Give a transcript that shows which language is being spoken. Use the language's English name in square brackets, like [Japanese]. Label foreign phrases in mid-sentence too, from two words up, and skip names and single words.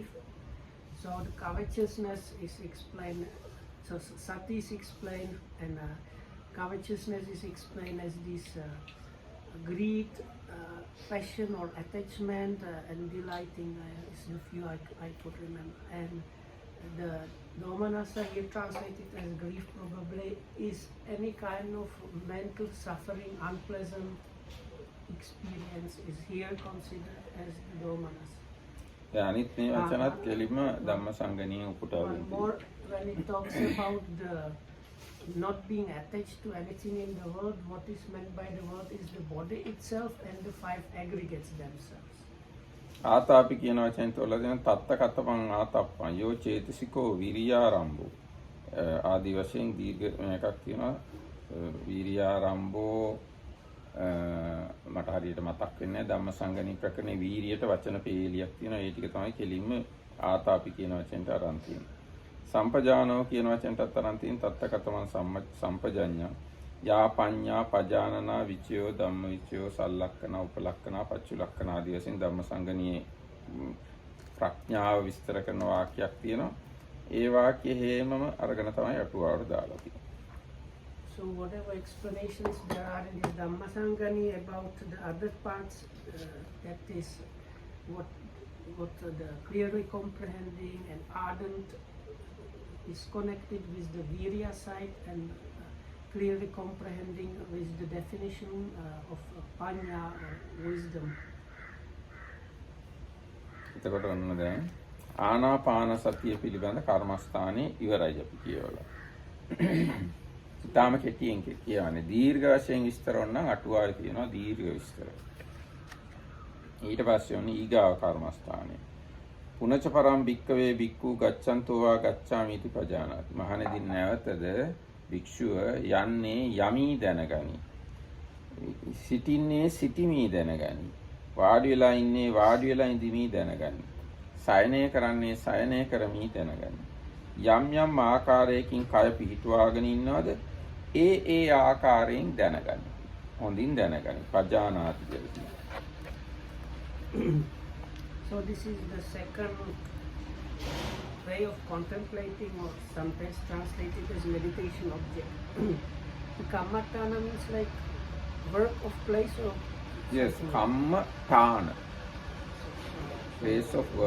[English] So the covetousness is explained, so sati is explained, and covetousness is explained as this greed, passion or attachment, and delighting is the few I could remember. And the domanassa here translated as grief probably is any kind of mental suffering, unpleasant experience is here considered as the domanassa. [Sinhala] අනිත් මේ වචනත් කෙලින්ම ධම්ම සංගණීය උපුටාගෙන [English] more when it talks about the not being attached to anything in the world, what is meant by the world is the body itself and the five aggregates themselves. [Sinhala] ආතාපි කියන වචෙන් තෝරලා දෙන [Pali] තත්ත කතපං ආතප්පං යෝ චේතසිකෝ විරියාරම්භෝ [Sinhala] ආදි වශයෙන් දීර්ඝ එකක් තියෙනවා. විරියාරම්භෝ මට හරියට මතක් වෙන්නේ නැහැ. ධම්ම සංගණී ප්‍රකරණේ වීරියට වචන පේලියක් තියෙනවා. ඒ ටික තමයි කෙලින්ම ආතාපි කියන වචෙන්ට අරන් තියෙන්නේ. සම්පජානෝ කියන වචෙන්ටත් අරන් තියෙන [Pali] තත්ත කතමං සම්පජඤ්ඤා යා පඤ්ඤා පජානනා විචයෝ ධම්ම විචයෝ සල්ලක්කන උපලක්කන පච්චුලක්කන [Sinhala] ආදී වශයෙන් ධම්ම සංගණියේ ප්‍රඥාව විස්තර කරන වාක්‍යයක් තියෙනවා. ඒ වාක්‍ය හේමම අරගෙන තමයි අටුවාවට දාලා තියෙන්නේ. [English] So whatever explanations there are in the Dhammasangani about the other parts, that is what the clearly comprehending and ardent is connected with the virya side and clearly comprehending with the definition of panya or wisdom. [Sinhala] එතකොට ඔන්න දැන් ආනාපාන සතිය පිළිබඳ කර්මස්ථානේ ඉවරයි අපි කියවලා. ඊටාම කෙටියෙන් කියවනේ දීර්ඝ වශයෙන් විස්තර වුණා අටුවාවේ තියෙනවා දීර්ඝ විස්තර. ඊට පස්සේ ඔන්න ඊගාව කර්මස්ථානේ. [Pali] පුනච පරම් භික්කවේ භික්ඛු ගච්ඡන්තෝ වා ගච්ඡාමිති පජානාති. [Sinhala] මහණෙනි නැවතද භික්ෂුව යන්නේ යමි දැනගනි. සිටින්නේ සිටිමි දැනගනි. වාඩි වෙලා ඉන්නේ වාඩි වෙලා ඉඳිමි දැනගනි. සයනය කරන්නේ සයනය කරමි දැනගනි. යම් යම් ආකාරයකින් කය පිහිටුවාගෙන ඉන්නවද ඒ ආකාරයෙන් දැනගනි. හොඳින් දැනගනි. පජානාති කියලා. [English] So this is the second way of contemplating, or sometimes translated as meditation object. Kammatthana means like work of place of... Yes, kammatthana. Place of work.